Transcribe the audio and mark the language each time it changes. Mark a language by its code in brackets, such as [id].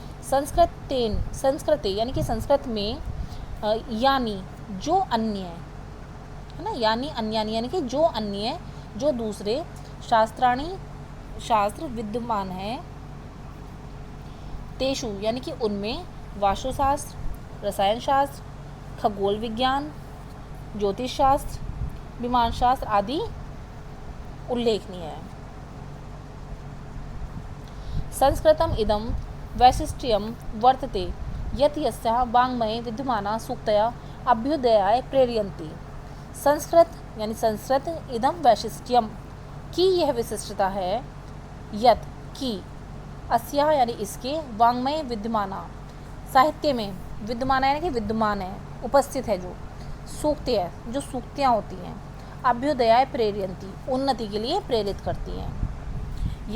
[hi] संस्कृते यानी कि संस्कृत में यानी जो अन्य है ना, यानी अन्यानि यानी कि जो अन्य, जो दूसरे, शास्त्राणि शास्त्र विद्यमान है, तेषु यानी कि उनमें, वास्तुशास्त्र, रसायन शास्त्र, खगोल विज्ञान, ज्योतिष शास्त्र, विमान शास्त्र आदि उल्लेखनीय है। [sa] संस्कृतम इदम वैशिष्ट्यम वर्तते यत् यस्याः वाङ्मये विद्यमाना सूक्तया अभ्युदयाय प्रेरयन्ति। [hi] संस्कृत यानी संस्कृत इदम वैशिष्ट्यम की यह विशिष्टता है, यत् की, अस्याः यानी इसके, वाङ्मये विद्यमाना साहित्य में, विद्यमाना यानी कि विद्यमान है, उपस्थित है, जो सूक्त है, जो सूक्तियाँ होती हैं, [sa] अभ्युदयाय प्रेरयन्ति [hi] उन्नति के लिए प्रेरित करती हैं।